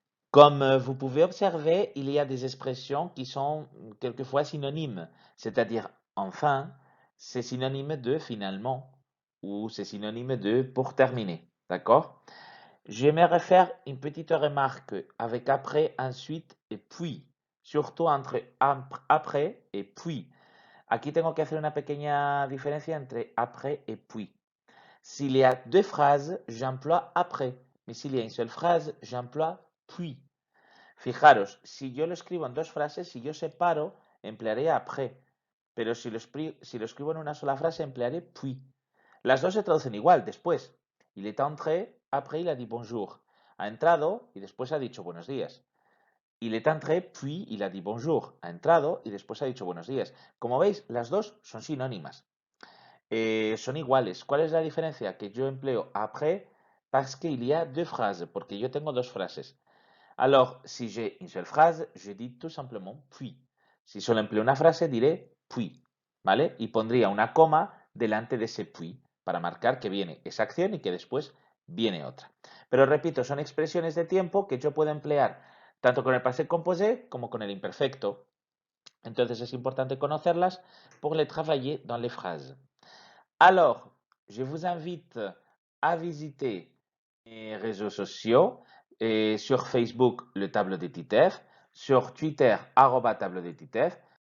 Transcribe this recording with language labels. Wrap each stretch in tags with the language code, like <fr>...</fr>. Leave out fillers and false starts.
<fr>Comme vous pouvez observer, il y a des expressions qui sont quelquefois synonymes, c'est-à-dire enfin, c'est synonyme de finalement ou c'est synonyme de pour terminer. D'accord? J'aimerais faire une petite remarque avec après, ensuite et puis, surtout entre après et puis.</fr> <es>Aquí tengo que hacer una pequeña diferencia entre après et puis.</es> <fr>S'il y a deux phrases, j'emploie après, mais s'il y a une seule phrase, j'emploie puis.</fr> <es>Fijaros, si yo lo escribo en dos frases, si yo separo, emplearé après. Pero si lo escribo en una sola frase, emplearé puis. Las dos se traducen igual, después.</es> <fr>Il est entré, après il a dit bonjour.</fr> <es>Ha entrado y después ha dicho buenos días.</es> <fr>Il est entré, puis il a dit bonjour.</fr> <es>Ha entrado y después ha dicho buenos días. Como veis, las dos son sinónimas. Son iguales. ¿Cuál es la diferencia? Que yo empleo après</es> <fr>parce qu'il y a deux phrases,</fr> <es>porque yo tengo dos frases.</es> <fr>Alors, si j'ai une seule phrase, je dis tout simplement puis.</fr> <es>Si solo empleo una frase, diré puis, ¿vale? Y pondría una coma delante de ese puis para marcar que viene esa acción y que después viene otra. Pero repito, son expresiones de tiempo que yo puedo emplear tanto con el passé composé como con el imperfecto. Entonces es importante conocerlas</es> <fr>pour les travailler dans les phrases. Alors, je vous invite à visiter mes réseaux sociaux et sur Facebook, le tableau des TITEF, sur Twitter, @tableau des TITEF,</fr>